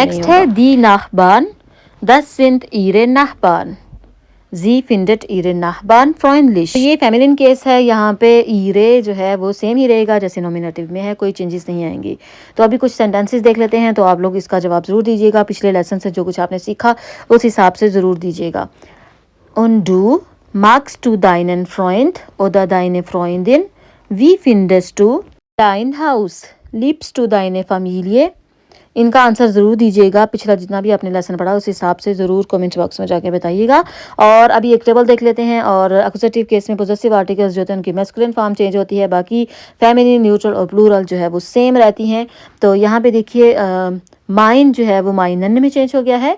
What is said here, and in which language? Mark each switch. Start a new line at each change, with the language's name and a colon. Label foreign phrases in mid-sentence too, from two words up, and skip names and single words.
Hindi: तो नेक्स्ट है
German: die Nachbarn, das sind ihre Nachbarn, sie findet ihre Nachbarn freundlich.
Hindi: ये
English: feminine case
Hindi: है, यहाँ पे ईरे जो है वो सेम ही रहेगा जैसे नॉमिनेटिव में है, कोई चेंजेस नहीं आएंगी। तो अभी कुछ सेंटेंसेस देख लेते हैं, तो आप लोग इसका जवाब ज़रूर दीजिएगा। पिछले लेसन से जो कुछ आपने सीखा उस हिसाब से ज़रूर दीजिएगा।
German: Und du magst du deinen Freund oder deine Freundin? Wie findest du dein Haus? Liebst du deine Familie?
Hindi: इनका आंसर ज़रूर दीजिएगा। पिछला जितना भी आपने लेसन पढ़ा उस हिसाब से ज़रूर
English: comment box
Hindi: में जाके बताइएगा। और अभी एक टेबल देख लेते हैं। और
English: accusative case
Hindi: में
English: possessive articles
Hindi: जो होते हैं उनकी
English: masculine form change
Hindi: होती है, बाकी
English: feminine, neutral
Hindi: और प्लूरल जो है वो सेम रहती हैं। तो यहाँ पे देखिए माइन जो है वो माइनन में चेंज हो गया है।